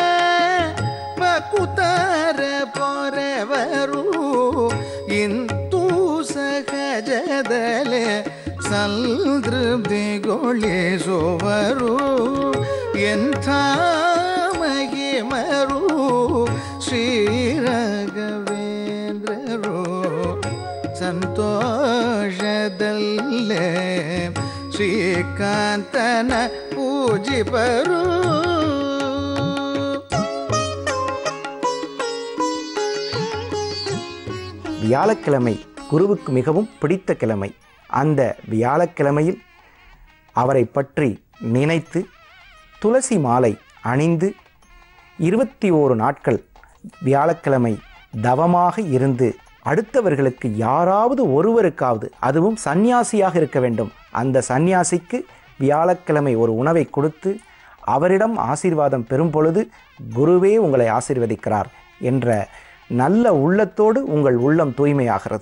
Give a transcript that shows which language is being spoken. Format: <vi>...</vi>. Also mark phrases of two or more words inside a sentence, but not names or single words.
<kn>ಬಕುತರ ಪೊರೆವರು, ಇಂತೂ ಸಹಜದಲೆ ಸಂತೃಪ್ತಿಗೊಳಿಸುವರು, ಎಂಥ ಮಹಿಮರು ಶ್ರೀ ರಾಘವೇಂದ್ರರು, ಸಂತೋಷದಲ್ಲೇ ಶ್ರೀಕಾಂತನ ಪೂಜಿಪರು.</kn> <ta>வியாழக்கிழமை குருவுக்கு மிகவும் பிடித்த கிழமை. அந்த வியாழக்கிழமையில் அவரை பற்றி நினைத்து துளசி மாலை அணிந்து 21 நாட்கள் வியாழக்கிழமை தவமாக இருந்து அடுத்தவர்களுக்கு யாராவது ஒருவருக்காவது, அதுவும் சந்நியாசியாக இருக்க வேண்டும், அந்த சந்நியாசிக்கு வியாழக்கிழமை ஒரு உணவை கொடுத்து அவரிடம் ஆசீர்வாதம் பெறும் பொழுது குருவே உங்களை ஆசீர்வதிக்கிறார் என்ற நல்ல உள்ளத்தோடு உங்கள் உள்ளம் தூய்மையாகிறது.</ta>